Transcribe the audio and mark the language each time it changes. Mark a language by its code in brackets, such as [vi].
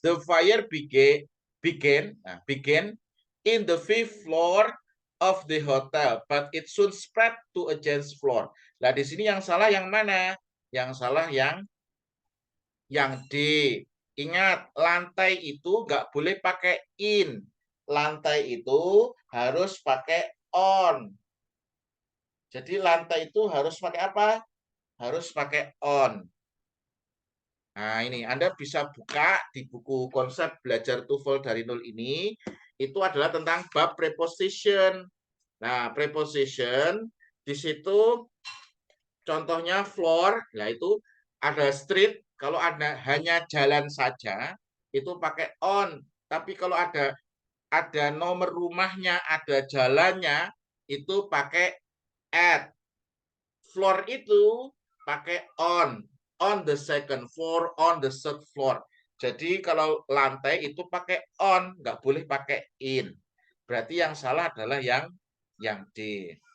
[en] The fire began in the 5th floor of the hotel, but it soon spread to a adjacent floor. [id] Nah, di sini yang salah yang mana? Yang salah yang D. Ingat, lantai itu nggak boleh pakai in. Lantai itu harus pakai on. Jadi lantai itu harus pakai apa? Harus pakai on. Nah, ini Anda bisa buka di buku konsep belajar TOEFL dari nol ini. Itu adalah tentang bab preposition. Nah, preposition di situ contohnya floor, nah itu ada street. Kalau ada hanya jalan saja, itu pakai on. Tapi kalau ada nomor rumahnya, ada jalannya, itu pakai at. [en] Floor [id] itu pakai [en] on the second floor, on the third floor. [id] Jadi kalau lantai itu pakai on, nggak boleh pakai in. Berarti yang salah adalah yang D.